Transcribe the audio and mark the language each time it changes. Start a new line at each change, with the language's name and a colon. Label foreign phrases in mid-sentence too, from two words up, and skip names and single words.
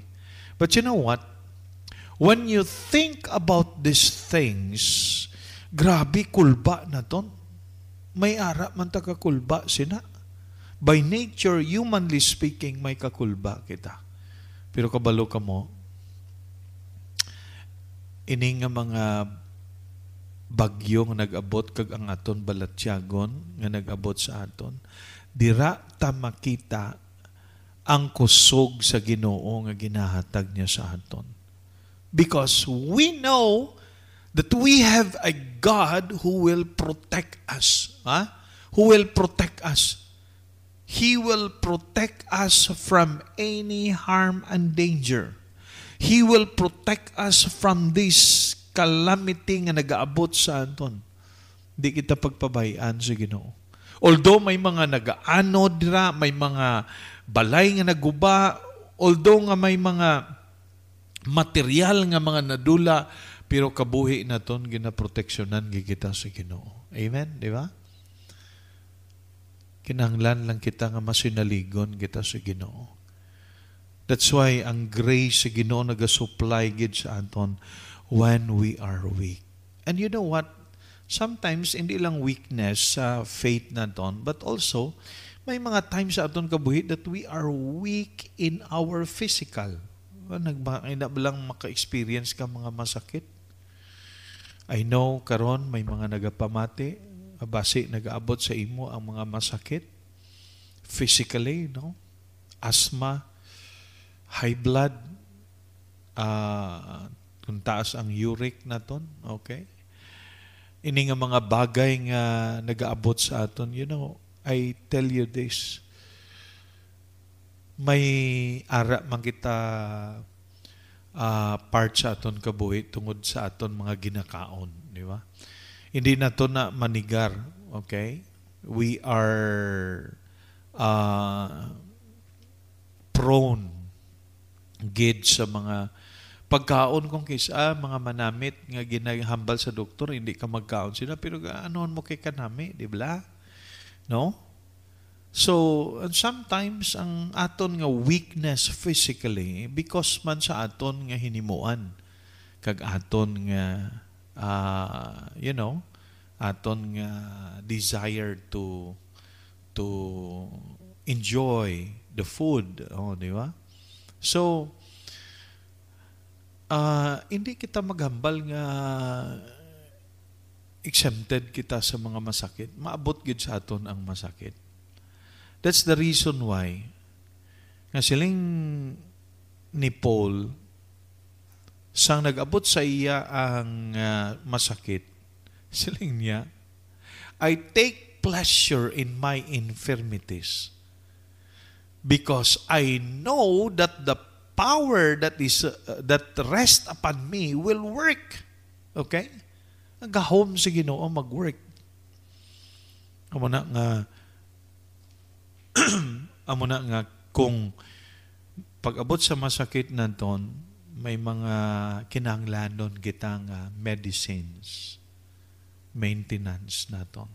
English: But you know what? When you think about these things,
Hiligaynon: grabe kulba na ton. May ara man ta kakulba sina.
English: By nature, humanly speaking,
Hiligaynon: may kakulba kita. Pero kabalo ka mo, ini nga mga bagyo nga nag-abot kag ang aton balatyagon nga nag-abot sa aton, dira ta makita ang kusog sa Ginoo nga ginahatag niya sa aton.
English: Because we know that we have a God who will protect us. Who will protect us. He will protect us from any harm and danger. He will protect us from this calamity
Hiligaynon: nga nag-aabot sa aton. Di kita pagpabayaan sa Ginoo. Although may mga nag-aano dira, may mga balay nga naguba, although nga may mga material nga mga nadula, pero kabuhi na ton ginaproteksyonan kita sa Ginoo. Amen, di ba? Kinahanglan lang kita nga masinaligon kita sa Ginoo.
English: That's why
Hiligaynon: ang grace sa Ginoo nagasupply gid sa aton
English: when we are weak. And you know what? Sometimes,
Hiligaynon: hindi lang weakness sa faith naton,
English: but also,
Hiligaynon: may mga
English: times
Hiligaynon: sa aton kabuhi
English: that we are weak in our physical.
Hiligaynon: Nagbalang maka-experience ka mga masakit. I know, karon may mga nagapamati, base nag-aabot sa imo ang mga masakit.
English: Physically, no?
Hiligaynon: Asthma,
English: high blood,
Hiligaynon: kung taas ang uric naton, okay? Ini nga mga bagay nga nag-aabot sa aton,
English: you know, I tell you this,
Hiligaynon: may ara man kita part sa aton kabuhi tungod sa aton mga ginakaon, di ba? Hindi na to na manigar, okay?
English: We are prone
Hiligaynon: gid sa mga pagkaon kung kisa mga manamit nga ginahambal sa doktor, hindi ka magkaon sila, pero anoon mo kay kanami, di ba? No? So, sometimes ang aton nga weakness physically because man sa aton nga hinimuan kag aton nga
English: you know, aton nga desire to enjoy the food,
Hiligaynon: di ba? So, hindi kita maghambal nga exempted kita sa mga masakit. Maabot gid sa aton ang masakit.
English: That's the reason why
Hiligaynon: nga siling ni Paul sang nag-abot sa iya ang masakit, siling niya,
English: I take pleasure in my infirmities because I know that the power that rest upon me will work. Okay?
Hiligaynon: Ang gahom sa Ginoo mag-work. Amo na nga kung pag-abot sa masakit naton, may mga kinahanglanon kita nga medicines, maintenance naton.